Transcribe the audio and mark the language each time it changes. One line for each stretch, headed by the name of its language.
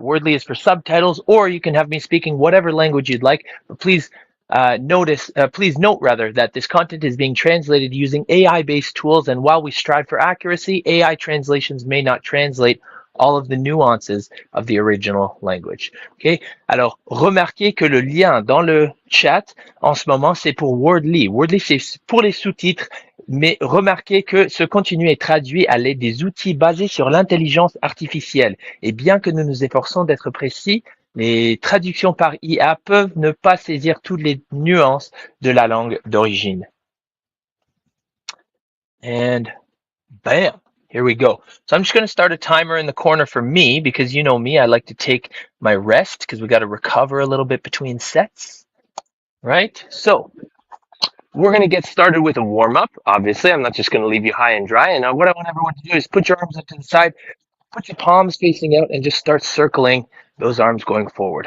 English: Wordly is for subtitles, or you can have me speaking whatever language you'd like. But please note that this content is being translated using AI-based tools, and while we strive for accuracy, AI translations may not translate all of the nuances of the original language. Okay?
French: Alors, remarquez que le lien dans le chat en ce moment, c'est pour Wordly. Wordly, c'est pour les sous-titres. Mais remarquez que ce contenu est traduit à l'aide des outils basés sur l'intelligence artificielle. Et bien que nous nous efforçons d'être précis, les traductions par IA peuvent ne pas saisir toutes les nuances de la langue d'origine.
English: And bam, here we go. So I'm just going to start a timer in the corner for me because you know me, I like to take my rest because we got to recover a little bit between sets, right? So we're going to get started with a warm-up. Obviously, I'm not just going to leave you high and dry. And what I want everyone to do is put your arms up to the side, put your palms facing out, and just start circling those arms going forward.